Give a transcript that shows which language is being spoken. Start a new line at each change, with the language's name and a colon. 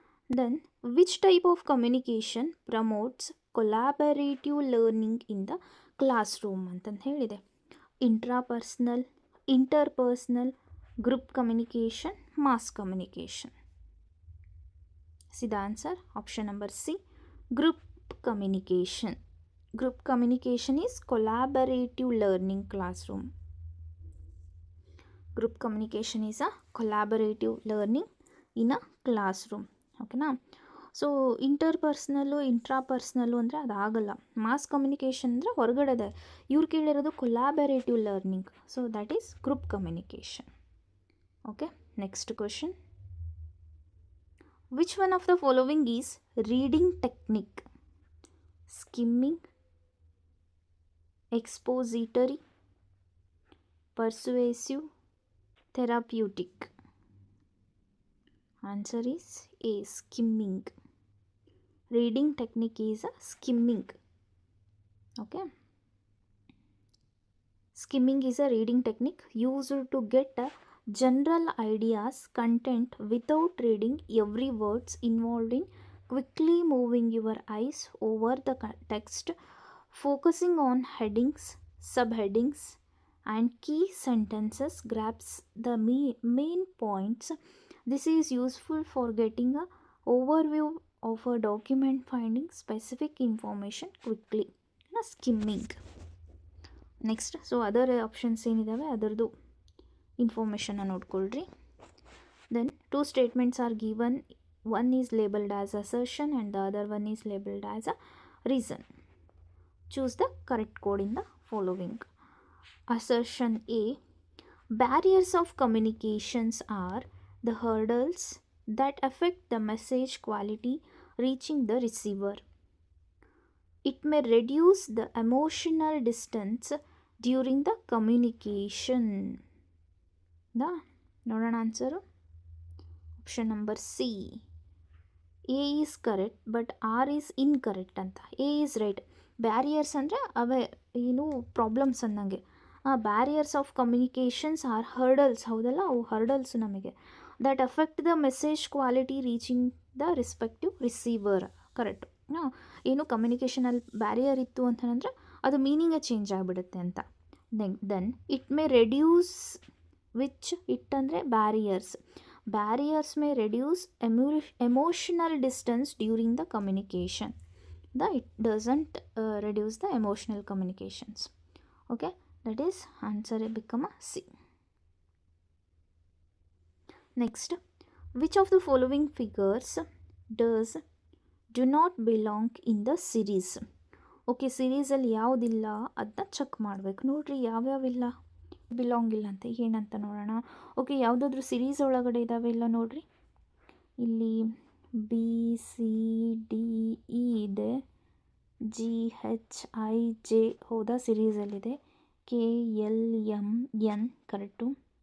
English: then which type of communication promotes collaborative learning in the classroom
Kannada: ಅಂತಂದು ಹೇಳಿದೆ.
English: Intrapersonal, interpersonal, group communication, mass communication. C the answer option number C, group communication. Group communication is collaborative learning classroom. Group communication is a collaborative learning in a classroom.
Kannada: ಓಕೆನಾ? So ಇಂಟರ್ಪರ್ಸ್ನಲ್ಲು ಇಂಟ್ರಾಪರ್ಸ್ನಲ್ಲು ಅಂದರೆ ಅದಾಗಲ್ಲ. Mass communication ಅಂದರೆ ಹೊರಗಡೆದೆ, ಇವ್ರು ಕೇಳಿರೋದು collaborative learning.
English: So that is group communication. Okay, next question, which one of the following is reading technique? Skimming, expository, persuasive, therapeutic. Answer is A, skimming. Reading technique is a skimming. Okay, skimming is a reading technique used to get a general ideas content without reading every words involved in quickly moving your eyes over the text, focusing on headings, subheadings and key sentences grabs the main points. This is useful for getting a overview of a document, finding specific information quickly. Skimming. Next, so other options
Kannada: ಏನಿದಾವೆ ಅದರದ್ದು ಇನ್ಫಾರ್ಮೇಷನ್ನ ನೋಡ್ಕೊಳ್ರಿ.
English: Then 2 statements are given. One is labeled as assertion and the other one is labeled as a reason. Choose the correct code in the following. Assertion A, barriers of communications are the hurdles that affect the message quality reaching the receiver. It may reduce the emotional distance during the communication.
Kannada: ನೋಡೋಣ answer.
English: Option number C, A is correct but R is incorrect ಅಂತ. A is right.
Kannada: Barriers ಅಂದರೆ ಅವೇ ಏನು problems ಅನ್ನಂಗೆ.
English: Barriers of communications are hurdles.
Kannada: ಹೌದಲ್ಲ, ಅವು hurdles ನಮಗೆ.
English: That affect the message quality reaching the respective receiver. Correct.
Kannada: ಏನು ಕಮ್ಯುನಿಕೇಷನಲ್ಲಿ barrier ಇತ್ತು ಅಂತಂದರೆ ಅದು ಮೀನಿಂಗೇ ಚೇಂಜ್ ಆಗಿಬಿಡುತ್ತೆ ಅಂತ.
English: Then it may reduce, which it ಅಂದರೆ barriers. Barriers may reduce emotional distance during the communication. It doesn't reduce the emotional communications. Okay, that is answer become a C. Next, which of the following figures does do not belong in the series.
Kannada: Okay, ಸಿರೀಸಲ್ಲಿ ಯಾವುದಿಲ್ಲ ಅದನ್ನ check ಮಾಡಬೇಕು. ನೋಡಿರಿ ಯಾವ್ಯಾವಿಲ್ಲ belong ಇಲ್ಲ ಅಂತ ಏನಂತ ನೋಡೋಣ. Okay, ಯಾವುದಾದ್ರೂ series ಒಳಗಡೆ ಇದ್ದಾವೆ ಇಲ್ಲ ನೋಡಿರಿ. ಇಲ್ಲಿ ಬಿ ಸಿ ಡಿ ಇ ಇದೆ, ಜಿ ಹೆಚ್ ಐ ಜೆ ಹೌದಾ ಸಿರೀಸಲ್ಲಿದೆ, K L M N correct.